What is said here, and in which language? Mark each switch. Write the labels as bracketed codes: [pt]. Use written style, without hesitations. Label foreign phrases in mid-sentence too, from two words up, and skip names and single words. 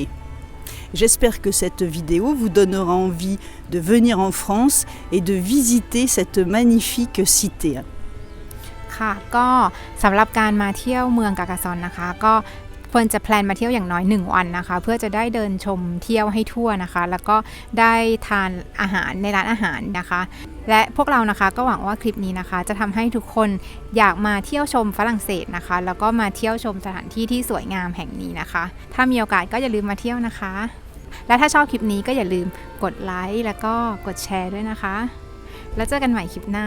[fr] J'espère que cette vidéo vous donnera envie de venir en France et de visiter cette magnifique cité. [th] ค่ะก็สำหรับการมาเที่ยวเมืองกากาซอนนะคะก็ควรจะแพลนมาเที่ยวอย่างน้อย1วันนะคะเพื่อจะได้เดินชมเที่ยวให้ทั่วนะคะแล้วก็ได้ทานอาหารในร้านอาหารนะคะและพวกเรานะคะก็หวังว่าคลิปนี้นะคะจะทำให้ทุกคนอยากมาเที่ยวชมฝรั่งเศสนะคะแล้วก็มาเที่ยวชมสถานที่ที่สวยงามแห่งนี้นะคะถ้ามีโอกาสก็อย่าลืมมาเที่ยวนะคะและถ้าชอบคลิปนี้ก็อย่าลืมกดไลค์แล้วก็กดแชร์ด้วยนะคะแล้วเจอกันใหม่คลิปหน้าค่ะ